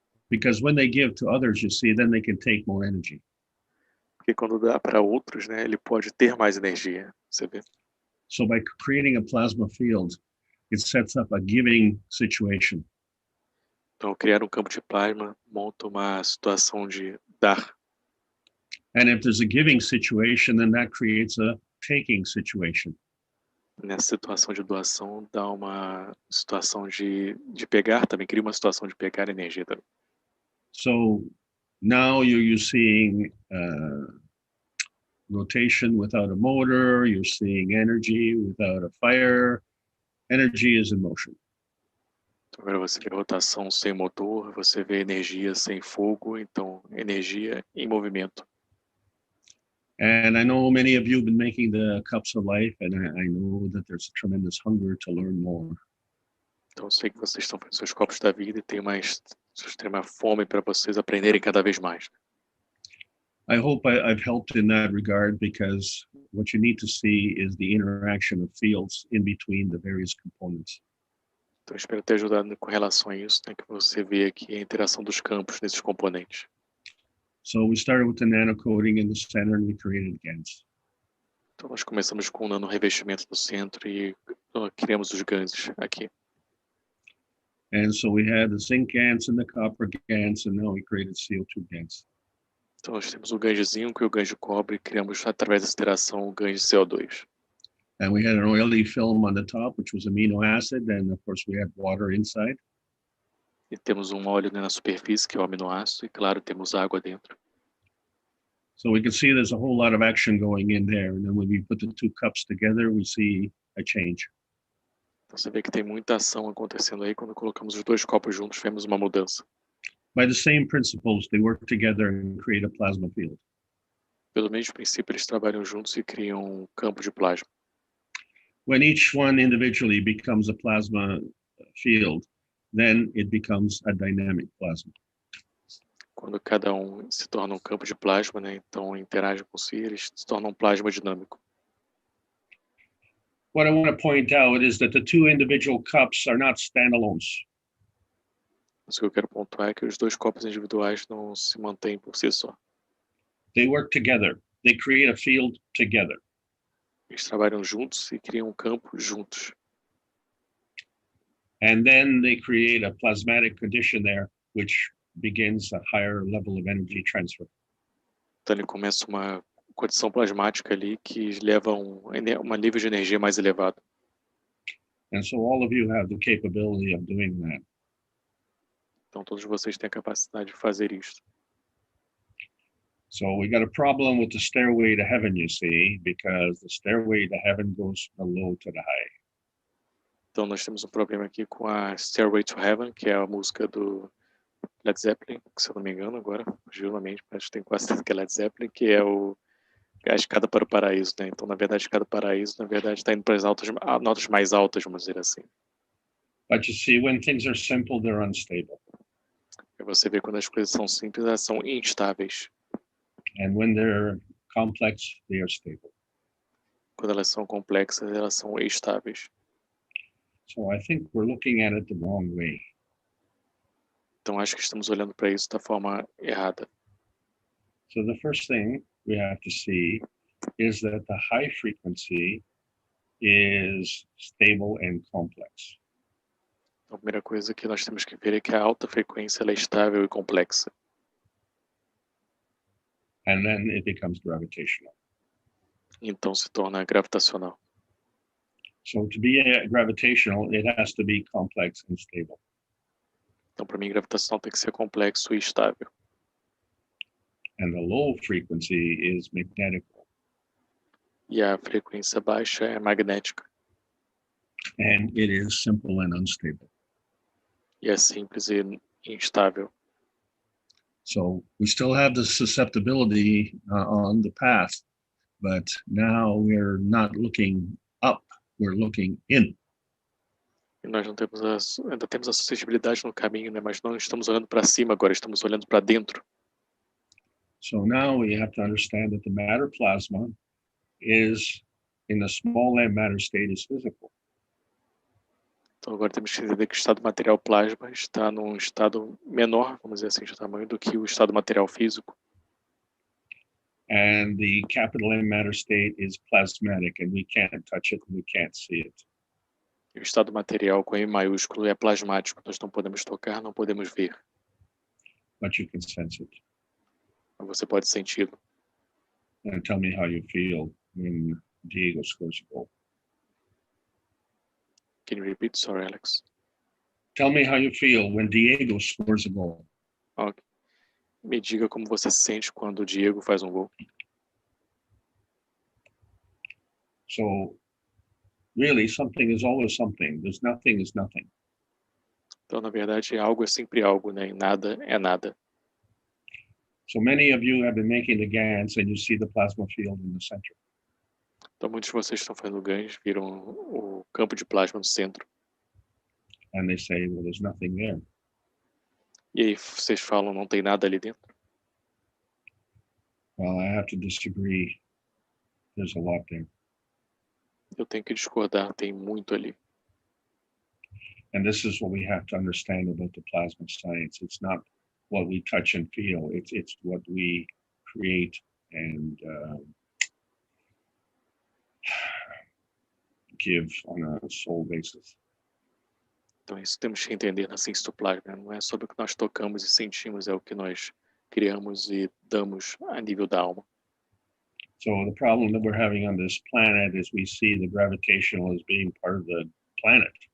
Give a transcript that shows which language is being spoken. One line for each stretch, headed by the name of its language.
English: Because when they give to others, you see, then they can take more energy.
Portuguese: Porque quando dá para outros, né? Ele pode ter mais energia, você vê?
English: So by creating a plasma field, it sets up a giving situation.
Portuguese: Então, criar um campo de plasma monta uma situação de dar.
English: And if there's a giving situation, then that creates a taking situation.
Portuguese: Nessa situação de doação, dá uma situação de pegar também, cria uma situação de pegar energia também.
English: So now you're seeing rotation without a motor, you're seeing energy without a fire. Energy is in motion.
Portuguese: Então, agora você vê rotação sem motor, você vê energia sem fogo, então energia em movimento.
English: And I know many of you have been making the cups of life, and I know that there's a tremendous hunger to learn more.
Portuguese: Então eu sei que vocês estão fazendo seus copos da vida e tem extrema fome para vocês aprenderem cada vez mais.
English: I hope I've helped in that regard, because what you need to see is the interaction of fields in between the various components.
Portuguese: Então eu espero ter ajudado com relação a isso, né, que você vê aqui a interação dos campos nesses componentes.
English: So we started with the nanocoating in the center and we created GANs.
Portuguese: Então nós começamos com o nanorevestimento no centro e criamos os ganhos aqui.
English: And so we had the zinc GANs and the copper GANs, and now we created CO2 GANs.
Portuguese: Então nós temos o ganho de zinco e o ganho de cobre e criamos através dessa interação o ganho de CO2.
English: And we had an oily film on the top, which was amino acid, and of course we had water inside.
Portuguese: E temos um óleo, né, na superfície, que é o aminoácido, e claro, temos água dentro.
English: So we can see there's a whole lot of action going in there. And then when we put the two cups together, we see a change.
Portuguese: Então você vê que tem muita ação acontecendo aí. Quando colocamos os dois copos juntos, vemos uma mudança.
English: By the same principles, they work together and create a plasma field.
Portuguese: Pelo mesmo princípio, eles trabalham juntos e criam um campo de plasma.
English: When each one individually becomes a plasma field, then it becomes a dynamic plasma.
Portuguese: Quando cada um se torna um campo de plasma, né, então interagem com si, eles se tornam um plasma dinâmico.
English: What I want to point out is that the two individual cups are not standalones.
Portuguese: Isso que eu quero pontuar é que os dois copos individuais não se mantêm por si só.
English: They work together. They create a field together.
Portuguese: Eles trabalham juntos e criam um campo juntos.
English: And then they create a plasmatic condition there, which begins a higher level of energy transfer.
Portuguese: Então ele começa uma condição plasmática ali que leva uma nível de energia mais elevado.
English: And so all of you have the capability of doing that.
Portuguese: Então todos vocês têm a capacidade de fazer isto.
English: So we got a problem with the stairway to heaven, you see, because the stairway to heaven goes from the low to the high.
Portuguese: Então nós temos um problema aqui com a Stairway to Heaven, que é a música do Led Zeppelin, que se eu não me engano agora, fugiu na mente, mas tenho quase certeza que é Led Zeppelin, que é a escada para o paraíso, né? Então na verdade a escada do paraíso, na verdade está indo para as notas mais altas, vamos dizer assim.
English: But you see, when things are simple, they're unstable.
Portuguese: E você vê quando as coisas são simples, elas são instáveis.
English: And when they're complex, they are stable.
Portuguese: Quando elas são complexas, elas são estáveis.
English: So I think we're looking at it the wrong way.
Portuguese: Então acho que estamos olhando para isso da forma errada.
English: So the first thing we have to see is that the high frequency is stable and complex.
Portuguese: Então, a primeira coisa que nós temos que ver é que a alta frequência ela é estável e complexa.
English: And then it becomes gravitational.
Portuguese: Então se torna gravitacional.
English: So to be gravitational, it has to be complex and stable.
Portuguese: Então, para mim, gravitacional tem que ser complexo e estável.
English: And the low frequency is magnetical.
Portuguese: E a frequência baixa é magnética.
English: And it is simple and unstable.
Portuguese: E é simples e instável.
English: So we still have the susceptibility on the path, but now we're not looking up, we're looking in.
Portuguese: E nós ainda temos a suscetibilidade no caminho, né? Mas não estamos olhando para cima agora, estamos olhando para dentro.
English: So now we have to understand that the matter plasma is, in the small m matter state, is physical.
Portuguese: Então agora temos que entender que o estado material plasma está num estado menor, vamos dizer assim, de tamanho do que o estado material físico.
English: And the capital M matter state is plasmatic, and we can't touch it, and we can't see it.
Portuguese: E o estado material com M maiúsculo é plasmático, nós não podemos tocar, não podemos ver.
English: But you can sense it.
Portuguese: Mas você pode senti-lo.
English: And tell me how you feel when Diego scores a goal. Can you repeat? Sorry, Alex. Tell me how you feel when Diego scores a goal. Okay.
Portuguese: Me diga como você se sente quando o Diego faz um gol.
English: So, really, something is always something. There's nothing is nothing.
Portuguese: Então, na verdade, algo é sempre algo, né? E nada é nada.
English: So many of you have been making the GANs, and you see the plasma field in the center.
Portuguese: Então, muitos de vocês estão fazendo ganhos, viram o campo de plasma no centro.
English: And they say, well, there's nothing there.
Portuguese: E aí vocês falam, não tem nada ali dentro?
English: Well, I have to disagree. There's a lot there.
Portuguese: Eu tenho que discordar, tem muito ali.
English: And this is what we have to understand about the plasma science. It's not what we touch and feel. It's what we create and give on a soul basis.
Portuguese: Então isso temos que entender na ciência do plasma. Não é sobre o que nós tocamos e sentimos, é o que nós criamos e damos a nível da alma.
English: So the problem that we're having on this planet is we see the gravitational as being part of the planet.